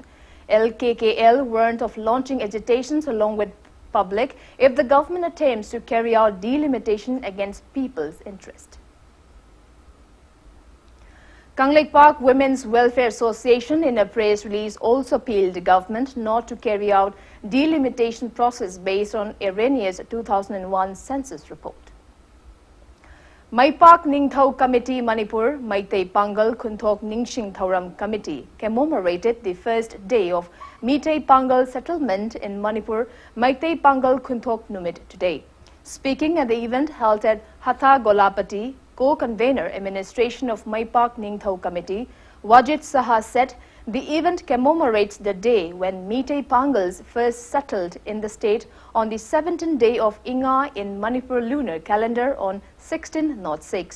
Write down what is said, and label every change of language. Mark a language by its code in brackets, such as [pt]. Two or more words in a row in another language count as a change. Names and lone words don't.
[en] LKKL warned of launching agitations along with public if the government attempts to carry out delimitation against people's interest. Kanglek Park Women's Welfare Association in a press release also appealed the government not to carry out delimitation process based on erroneous 2001 census report. Maipak Ningthau Committee Manipur, Maitei Pangal Kunthok Ningsing Thauram Committee commemorated the first day of Meitei Pangal settlement in Manipur, Maitei Pangal Kunthok Numit today. Speaking at the event held at Hatha Golapati, co-convener administration of Maipak Ningthau Committee, Wajit Saha said the event commemorates the day when Meitei Pangals first settled in the state on the 17th day of Inga in Manipur lunar calendar on 1606.